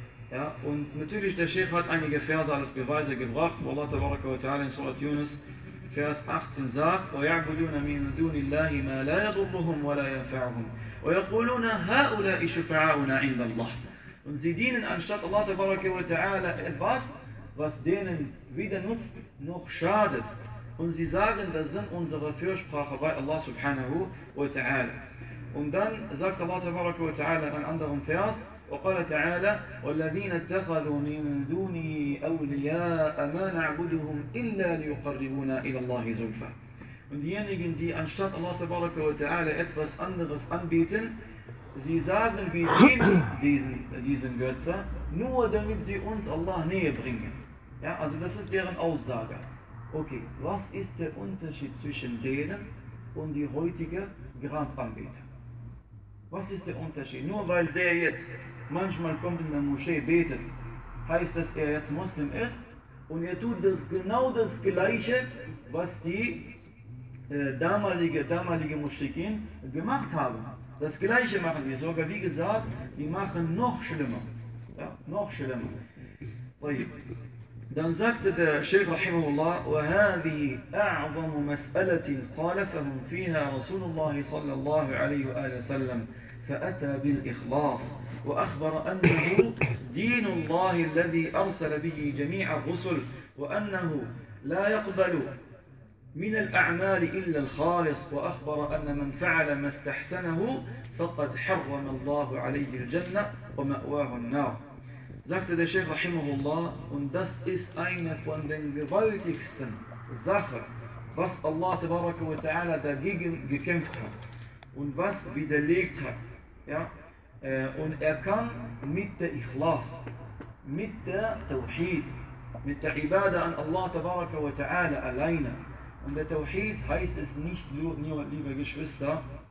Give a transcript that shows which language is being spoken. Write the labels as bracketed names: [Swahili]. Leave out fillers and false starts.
[German] Ja, und natürlich der Sheikh hat einige Verse als Beweise gebracht, wo Allah Tabaraka wa Ta'ala in Surat Yunus Vers 18 sagt, [Arabic] وَيَعْبُدُونَ مِنْ دُونِ اللَّهِ مَا لَا يَضُرُّهُمْ وَلَا يَنْفَعُهُمْ ويقولون هؤلاء شفعاؤنا عند الله. [German] Und sie dienen anstatt Allah Tabaraka wa Ta'ala etwas, was denen weder nutzt noch schadet. Und sie sagen, das sind unsere Fürsprache bei Allah Subhanahu wa Ta'ala. Und dann sagt Allah Tabaraka wa Ta'ala in einem anderen Vers, [Arabic] وقال تعالى والذين اتخذوا من دوني أولياء ما نعبدهم إلا ليقربونا إلى الله زلفى. [German] Und diejenigen, die anstatt Allah Tabaraka wa Ta'ala etwas anderes anbieten, sie sagen, wir nehmen diesen Götze, nur damit sie uns Allah näher bringen. Ja, also das ist deren Aussage. Okay, was ist der Unterschied zwischen denen und die heutigen Grabanbieter? Was ist der Unterschied? Nur weil der jetzt manchmal kommt in der Moschee beten, heißt das, er jetzt Muslim ist und er tut das genau das Gleiche, was die damalige Mushrikin gemacht haben. Das Gleiche machen wir sogar, wie gesagt, die machen noch schlimmer. Ja, noch schlimmer. Dann sagte der Sheikh Rahimahullah, [Arabic] وَهَذِهِ أَعْظَمُ مَسْأَلَةٍ خَالَفَهُمْ فِيهَا رَسُولُ اللَّهِ صَلَّى اللَّهُ عَلَيْهُ وَآلَهُ وَسَلَّمْ فَأَتَى بِالْإِخْلَاصِ وَأَخْبَرَ أَنَّهُ دِينُ اللَّهِ الَّذِي أَرْسَلَ بِهِ جَمِيعَ الرُّسُلِ وَأَنَّهُ لَا يَقْبَلُ من الأعمال إلا الخالص وأخبر أن من فعل ما استحسنه فقد حرم الله عليه الجنة ومأواه النار. [German] Sagte der Sheikh Rahimahullah, und das ist eine von den gewaltigsten Sachen, was Allah Tabaraka wa Ta'ala dagegen gekämpft hat und was widerlegt hat. Ja? Und er kam mit der Ikhlas, mit der Tawhid, mit der Ibadah an Allah Tabaraka wa Ta'ala alleine. Und der Tawhid heißt es nicht nur, liebe Geschwister,